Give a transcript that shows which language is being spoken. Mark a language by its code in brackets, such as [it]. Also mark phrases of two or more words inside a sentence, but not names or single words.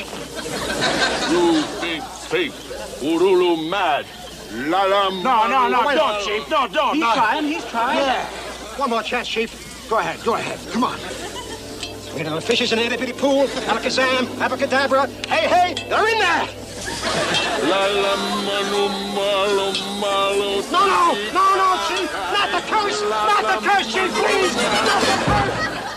[en] You big fake. Urulu mad. La No, don't, Chief. No, don't. He's trying. Yeah. One more chance, Chief. Go ahead. Come on. Sweet little fishes in the itty-bitty pool. Alakazam, abracadabra. Hey, they're in there. La manu malo. No, Chief. Not the curse, Chief, please. Not the curse.